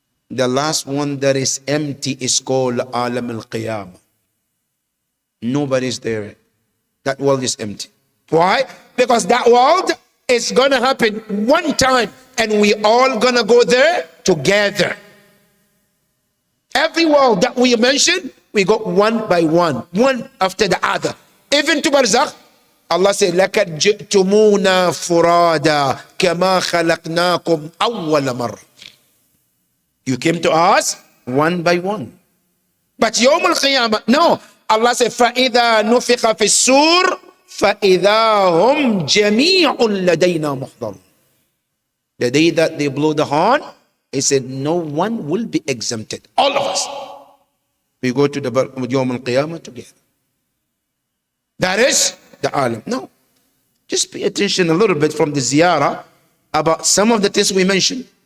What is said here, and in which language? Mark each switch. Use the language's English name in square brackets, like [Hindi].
[English] The last one that is empty is called Alam al-Qiyamah. Nobody's there. That world is empty. Why? Because that world is going to happen one time and we all going to go there together. Every world that we mentioned, we go one by one after the other. Even to Barzakh, Allah said, [Arabic] لَكَدْ جِئْتُمُونَا فُرَادًا كَمَا خَلَقْنَاكُمْ أَوَّلَ مَرَّةٍ. [English] You came to us one by one. But [Arabic] يوم القيامة, [English] no. Allah said, [Arabic] فَإِذَا نُفِخَ فِي السُّورِ فَإِذَا هُمْ جَمِيعٌ لَدَيْنَا مُحْضَرٌ. [English] The day that they blow the horn, he said, no one will be exempted. All of us. We go to the [Arabic] يوم القيامة [English] together. That is the alam. No. Just pay attention a little bit from the ziyarah about some of the things we mentioned.